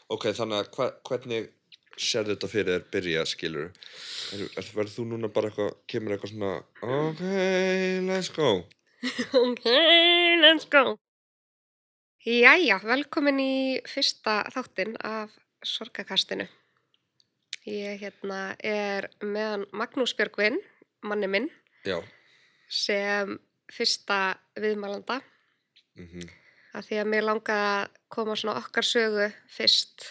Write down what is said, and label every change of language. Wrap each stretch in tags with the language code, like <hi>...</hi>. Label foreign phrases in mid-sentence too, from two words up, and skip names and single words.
<is>Ok, þannig að hvernig sérðu þetta fyrir þér byrja, skilurðu? Verður þú núna bara kemur eitthvað svona,</is> <en>ok, let's go? Okay, let's go.</en> <is>Jæja, velkomin í fyrsta þáttinn af Sorgarkastinu. Ég er með Magnús Björgvin, manni minn, Já. sem fyrsta viðmælanda. Af því að mér langaði að koma svona okkar sögu fyrst.</is>